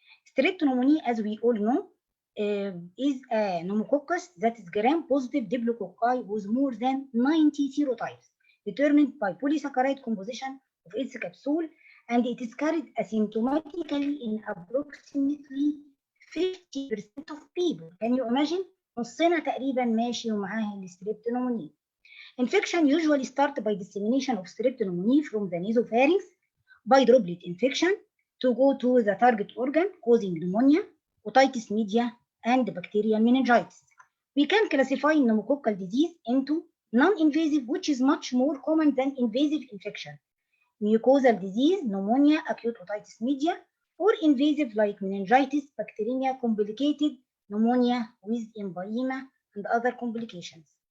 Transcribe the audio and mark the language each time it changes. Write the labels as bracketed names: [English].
[English] Strep pneumoniae, as we all know, is a pneumococcus that is gram-positive diplococci with more than 90 serotypes, determined by polysaccharide composition of its capsule, and it is carried asymptomatically in approximately 50% of people. Can you imagine? [Arabic] نصنا تقريبا ماشي ومعاه الستريب pneumoniae. [English] Infection usually start by dissemination of strep pneumoniae from the nasopharynx by droplet infection to go to the target organ, causing pneumonia, otitis media, and bacterial meningitis. We can classify pneumococcal disease into non-invasive, which is much more common than invasive infection, mucosal disease, pneumonia, acute otitis media, or invasive like meningitis, bacteremia, complicated pneumonia with emphysema and other complications.